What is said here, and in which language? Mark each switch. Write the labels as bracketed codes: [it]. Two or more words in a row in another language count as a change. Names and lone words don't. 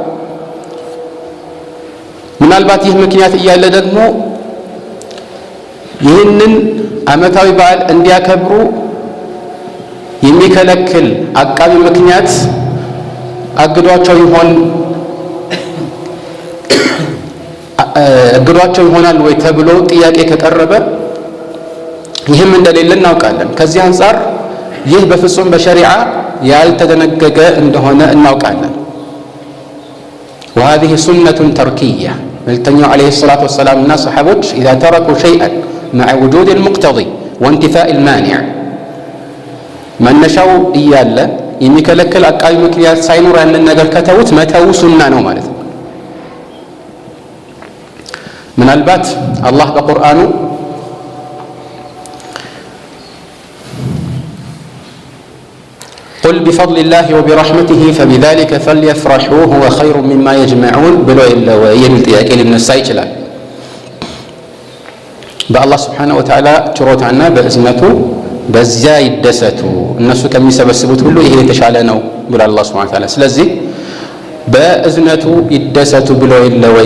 [am] ምናልባት ይህ ምክንያት እያለ ደግሞ ይህንን ዓመታዊ በዓል እንዲያከብሩ የሚከለክል አቃቢ ምክንያት አግዷቸው ይሆናል ወይ ተብሎ ጥያቄ ከቀረበ ይህም እንደሌለ እናውቃለን። ከዚህ አንጻር ይህ በፍጹም በሸሪዓ ያልተደነገገ እንደሆነ እናውቃለን። [ar] وهذه سنة تركية [am] መልእክተኛው [ar] عليه الصلاة والسلام [am] እና ሰሓቦች [ar] إذا تركوا شيئا مع وجود المقتضي وانتفاء المانع [am] መነሻው እያለ የሚከለክል አቃቢ ምክንያት ሳይኖር ያንን ነገር ከተውት መተው ሱና ነው ማለት ነው። ምናልባት አላህ በቁርአኑ [ar] قل بفضل الله وبرحمته فبذلك فليفرحوا هو خير مما يجمعون [am] ብሎ የሚል ጥያቄ ሊነሳ ይችላል። በአላህ [ar] سبحانه وتعالى [am] ችሮታና በእዝነቱ በዚያ ይደሰቱ፣ እነሱ ከሚሰበስቡት ሁሉ ይሄ የተሻለ ነው ብሏል አላህ [ar] سبحانه وتعالى። [am] ስለዚህ በእዝነቱ ይደሰቱ ብሎ የለ ወይ?